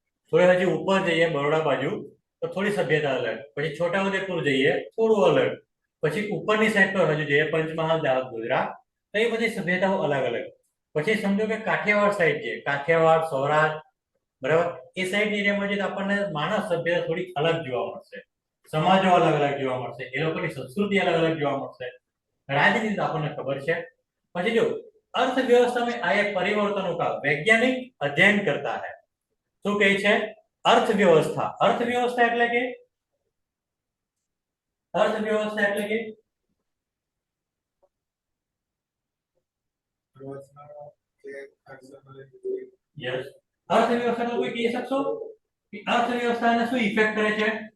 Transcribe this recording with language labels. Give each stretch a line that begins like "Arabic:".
Gujarati: થોડી હજી ઉપર જઈએ બરોડા બાજુ તો થોડી સભ્યતા અલગ, પછી છોટાઉદેપુર જઈએ થોડું અલગ, પછી ઉપરની સાઈડ પર હજુ જઈએ પંચમહાલ, દાહોદ, ગુજરાત, તો એ બધી સભ્યતાઓ અલગ અલગ। પછી સમજો કે કાઠિયાવાડ સાઈડ છે, કાઠિયાવાડ, સૌરાષ્ટ્ર, બરાબર, એ સાઈડ એરિયામાં જઈએ તો આપણને માનવ સભ્યતા થોડી અલગ જોવા મળશે, સમાજો અલગ અલગ જોવા મળશે, એ લોકોની સંસ્કૃતિ અલગ અલગ જોવા મળશે, રાજનીતિ આપણને ખબર છે। પછી જો
Hindi: अर्थव्यवस्था में आए परिवर्तनों का वैज्ञानिक अध्ययन करता है।
Gujarati: શું કહે છે? અર્થવ્યવસ્થા। અર્થવ્યવસ્થા એટલે કે અર્થવ્યવસ્થા એટલે કે યસ, અર્થવ્યવસ્થા તો કોઈ કહી શકશો કે અર્થવ્યવસ્થાને શું ઇફેક્ટ કરે છે?